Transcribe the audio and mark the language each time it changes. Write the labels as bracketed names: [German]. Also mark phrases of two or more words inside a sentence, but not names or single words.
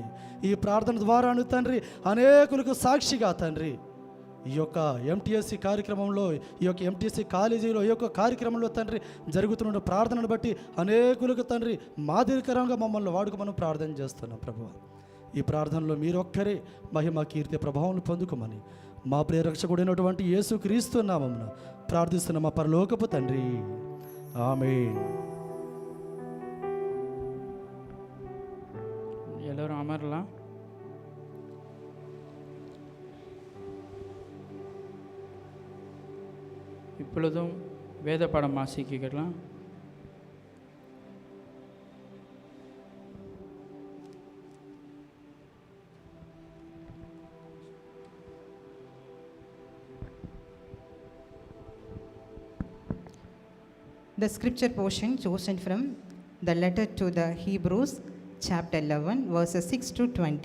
[Telugu] ఈ ప్రార్థన ద్వారాను తండ్రి అనేకులకు సాక్షిగా తండ్రి ఈ యొక్క ఎంటీఎస్సీ కార్యక్రమంలో, ఈ యొక్క ఎంటీఎస్సీ కాలేజీలో, ఈ యొక్క కార్యక్రమంలో తండ్రి జరుగుతున్న ప్రార్థనను బట్టి అనేకులకు తండ్రి మాదిరికరంగా మమ్మల్ని వాడుకోమని ప్రార్థన చేస్తున్నాం ప్రభువా. ఈ ప్రార్థనలో మీరొక్కరే మహిమ కీర్తి ప్రభావం పొందుకోమని మా ప్రియ రక్షకుడైనటువంటి యేసుక్రీస్తు నామమున ప్రార్థిస్తున్న మా పరలోకపు తండ్రి, ఆమేన్. [Tamil] எல்லோரும் அமரலாம். இப்பொழுதும் வேத பாடம் வாசிக்கலாம். [English] The scripture portion chosen from the letter to the Hebrews, chapter 11, verses 6 to 20.